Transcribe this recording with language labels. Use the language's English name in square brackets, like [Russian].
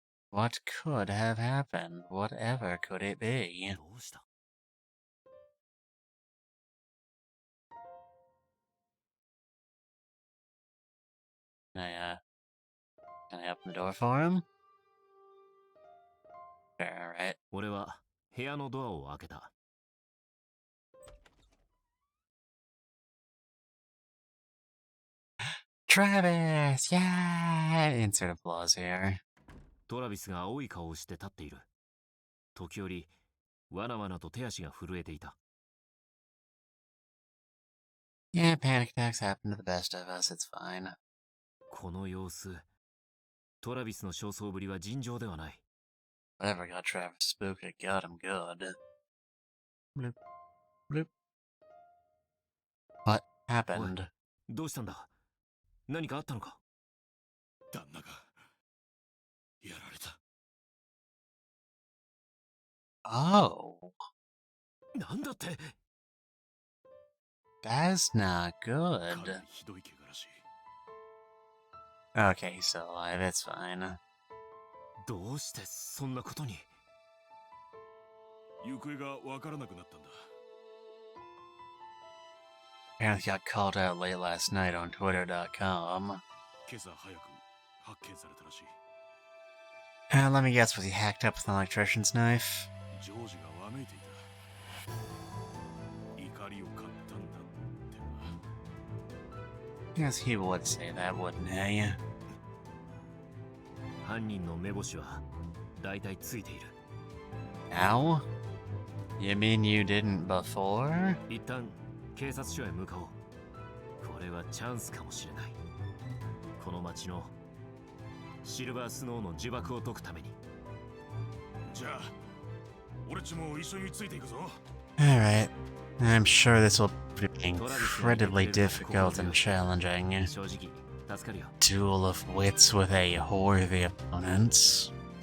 [English] What could have happened? Whatever could it be? [Japanese] どうした？ [English] Can I open the door for him? Alright. [Japanese] 俺は部屋のドアを開けた。 [English] Travis! Yeah! Insert applause here. [Japanese] トラビスが青い顔をして立っている。時折、わなわなと手足が震えていた。 [English] Yeah, panic attacks happen to the best of us, it's fine. [Japanese] この様子、トラビスの焦燥ぶりは尋常ではない。 [English] Whatever got Travis spooked, it got him good. Bloop. Bloop. What happened? [Japanese] どうしたんだ？何かあったのか？旦那がやられた。 [English] Oh. [Japanese] なんだって？ [English] That's not [Japanese] かな [English] good. [Japanese] りひどい怪我らしい。 [English] Okay, he's still alive, it's fine. [Japanese] どうしてそんなことに？行方がわからなくなったんだ。 [English] Apparently got called out late last night on Twitter.com. [Japanese] 今朝早く発見されたらしい。 [English] Let me guess, was he hacked up with an electrician's knife? [Japanese] ジョージがわめいていた。怒りを買ったんだってな。 [English] Yes, he would say that, wouldn't he? [Japanese] 犯人の目星はだいたいついている。 [English] Now? You mean you didn't before? [Japanese] 一旦警察署へ向かおう。これはチャンスかもしれない。この町のシルバースノーの呪縛を解くために。じゃあ、俺っちも一緒についていくぞ。 [English] Alright. I'm sure this will be incredibly difficult and challenging. [Japanese] 正直助かるよ。 [English] Duel of wits with a worthy opponent.